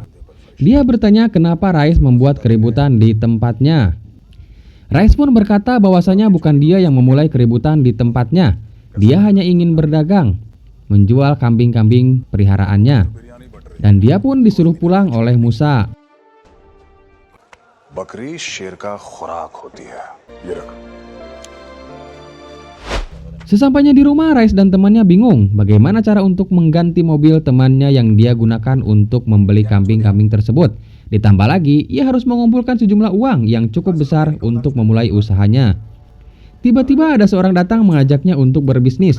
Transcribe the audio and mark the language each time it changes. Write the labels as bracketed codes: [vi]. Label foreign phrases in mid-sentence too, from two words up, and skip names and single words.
[id] Dia bertanya kenapa Rais membuat keributan di tempatnya. Rais pun berkata bahwasanya bukan dia yang memulai keributan di tempatnya. Dia hanya ingin berdagang, menjual kambing-kambing peliharaannya. Dan dia pun disuruh pulang oleh Musa. [hi] बकरी शेर का खुराक होती है। ये रख। [id] Sesampainya di rumah, Rais dan temannya bingung bagaimana cara untuk mengganti mobil temannya yang dia gunakan untuk membeli kambing-kambing tersebut. Ditambah lagi, ia harus mengumpulkan sejumlah uang yang cukup besar untuk memulai usahanya. Tiba-tiba ada seorang datang mengajaknya untuk berbisnis.